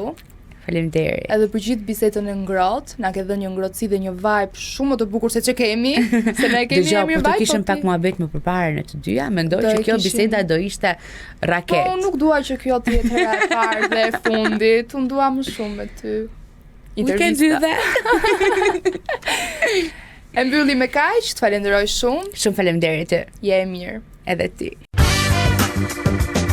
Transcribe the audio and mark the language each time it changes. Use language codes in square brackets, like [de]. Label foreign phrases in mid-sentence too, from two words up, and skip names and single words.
[sq] Faleminderit. Edhe për gjithë bisedën e ngrohtë, na ke dhënë një ngrohtësi dhe një vibe shumë më të bukur se që kemi, se ne kemi Dëgjoj, mirë po të vibe. kishim pak muhabet më përpara në të dyja, mendoj që kjo biseda do ishte raket. Po, unë nuk dua që kjo të jetë hera e parë dhe e fundit, unë dua më shumë me ty. [en] We can do that. [sq] E mbylli me kaq, të falenderoj shumë. Shumë faleminderit ty. Je e mirë. Edhe ti.